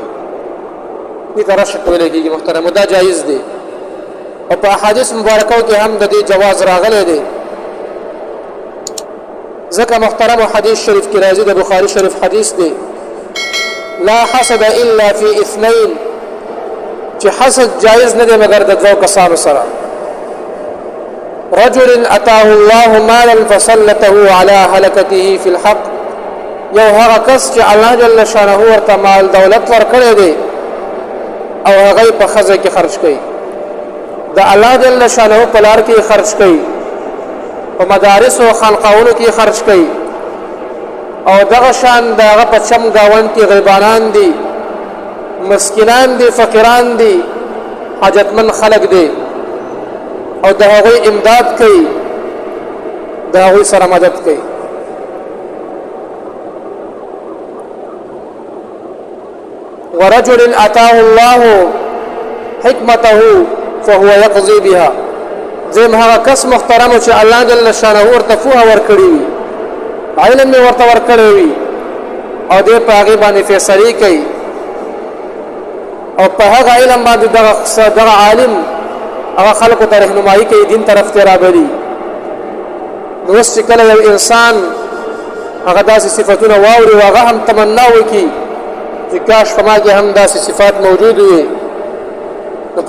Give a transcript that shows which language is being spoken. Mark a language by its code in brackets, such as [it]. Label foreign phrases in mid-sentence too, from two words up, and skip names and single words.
[ps] دې ترشک ویل کېږي محترم، دا جایز دی او په احادیث مبارکو کې هم د دې جواز راغلی دی. ځکه محترم حدیث شریف کې راځي، د بخاری شریف حدیث دی، [ar] لا حسد الا فی اثنین، [ps] چې حسد جایز نه دی مگر د دوه کسانو سره. [ar] رجل اتاه الله مالا فسلطه على هلكته في الحق، [ps] یو هغه کس چې الله جل شانه ورته مال دولت ورکړی دی او هغه په خزه کې خرج کوي، د الله جل شانه په لار کې خرج کوي، په مدارس او خانقاهونو کې خرج کوي او دغه شان دغه په چم گاوند کې غریبانان دي، مسکینان دي، فقیران دي، حاجتمن خلق دي او د هغوی امداد کوي، د هغوی سره مدد کوي. [ar] ورجل اتاه الله حکمته فهو يقضي بها [ps] زم هغه کس محترم چې الله جل شانه ورته فوه ورکړي علم ورته ورکړي وي او دې په هغه باندې فیصله کوي او په هغه علم باندې دغه عالم هغه خلکو ته رهنمایي کوي دین طرف ته راغلي نو چې کله یو انسان هغه داسې صفاتونه واوري او هغه هم تمنا وکړي چې کاش په ما کې هم داسې صفات موجود وي نو په